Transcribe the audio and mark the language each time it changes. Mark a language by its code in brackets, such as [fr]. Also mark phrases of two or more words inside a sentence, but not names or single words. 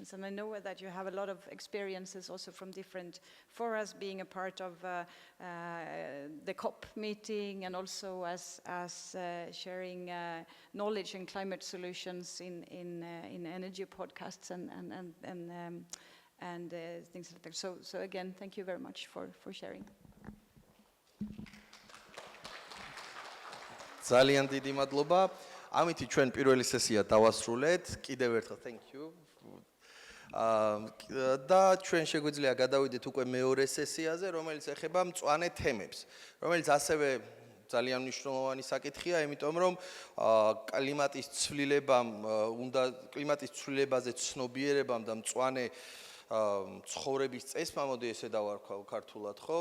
[en] And I know that you have a lot of experiences also from different forums, being a part of the COP meeting, and also as sharing knowledge and climate solutions in energy podcasts and things like that. So again, thank you very much for sharing. [ka] ძალიან დიდი მადლობა. ამით ჩვენ პირველი სესია დავასრულეთ. კიდევ ერთხელ [en] thank you. [ka] და ჩვენ შეგვიძლია გადავიდეთ უკვე მეორე სესიაზე, რომელიც ეხება მწვანე თემებს, რომელიც ასევე ძალიან მნიშვნელოვანი საკითხია, იმიტომ რომ კლიმატის ცვლილებაზე ცნობიერებამ და მწვანე ცხოვრების წესმა, მოდი ესე დავარქვავ ქართულად, ხო?